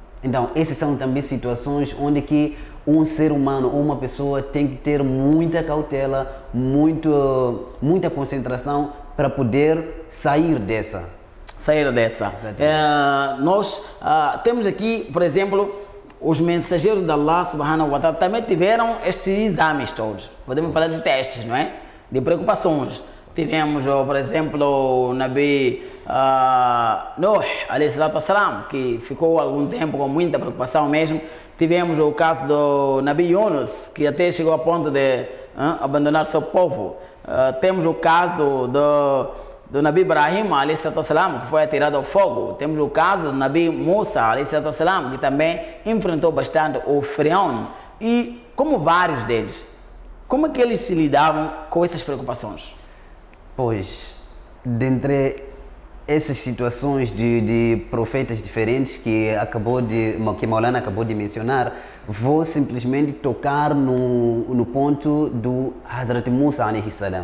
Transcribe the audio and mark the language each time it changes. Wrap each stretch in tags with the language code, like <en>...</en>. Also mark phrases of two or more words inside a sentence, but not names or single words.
<pt>Então, essas são também situações onde que um ser humano ou uma pessoa tem que ter muita cautela, muita concentração para poder sair dessa. Nós temos aqui, por exemplo, os mensageiros de</pt> <ar>الله سبحانه وتعالى</ar> <pt>também tiveram estes exames todos. Podemos falar de testes, não é? De preocupações. Tivemos, por exemplo, o Nabi Nuh,</pt> <ar>عليه الصلاة والسلام,</ar> <pt>que ficou algum tempo com muita preocupação mesmo. Tivemos o caso do Nabi Yunus, que até chegou a ponto de abandonar seu povo. Temos o caso do Nabi Ibrahim,</pt> <ar>عليه الصلاة والسلام,</ar> <pt>que foi atirado ao fogo. Temos o caso do Nabi Musa,</pt> <ar>عليه الصلاة والسلام,</ar> <pt>que também enfrentou bastante o Firaun. E como vários deles, como é que eles se lidavam com essas preocupações? Pois, dentre essas situações de profetas diferentes que Maulana acabou de mencionar, vou simplesmente tocar no ponto do Hazrat Musa</pt> <ar>عليه السلام,</ar>